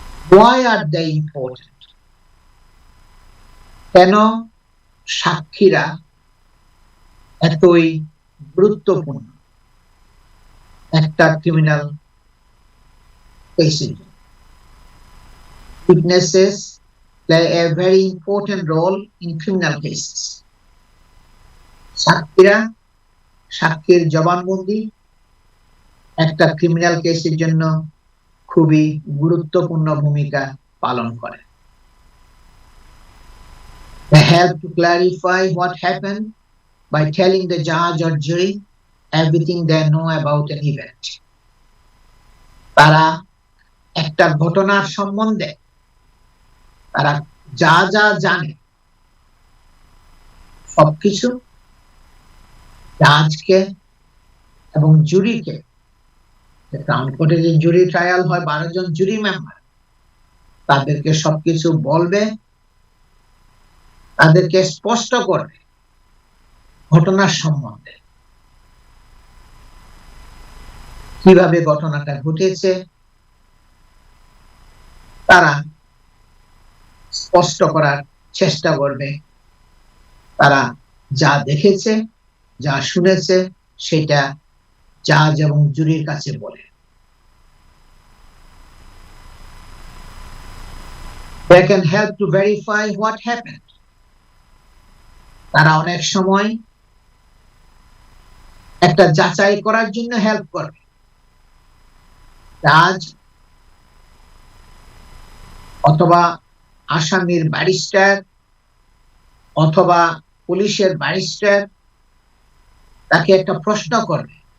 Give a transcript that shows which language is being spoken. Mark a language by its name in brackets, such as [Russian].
[English] Why are they important? [Bangla] কেন সাক্ষীরা এতই গুরুত্বপূর্ণ একটা ক্রিমিনাল কেসে? [English] Witnesses play a very important role in criminal cases. [Bangla] সাক্ষীর জবানবন্দি একটা ক্রিমিনাল কেসের জন্য খুবই গুরুত্বপূর্ণ ভূমিকা পালন করে। [English] They help to clarify what happened by telling the judge or jury everything they know about an event. [Bangla] তারা একটা ঘটনার সম্বন্ধে তারা যা যা জানে সবকিছু জাজকে এবং জুরিকে, ক্রাউন কোর্টে যে জুরি ট্রায়াল হয় 12 জন জুরি মেম্বার, তাদেরকে সবকিছু বলবে, তাদেরকে স্পষ্ট করবে ঘটনার সম্বন্ধে, কিভাবে ঘটনাটা ঘটেছে তারা স্পষ্ট করার চেষ্টা করবে। তারা যা দেখেছে, যা শুনেছে সেটা জাজ এবং জুরির কাছে বলে। [English] They can help to verify what happened. [Bangla] তারা অনেক সময় একটা যাচাই করার জন্য হেল্প করবে। জাজ অথবা আসামির ব্যারিস্টার অথবা পুলিশের ব্যারিস্টার তাকে একটা প্রশ্ন করবে।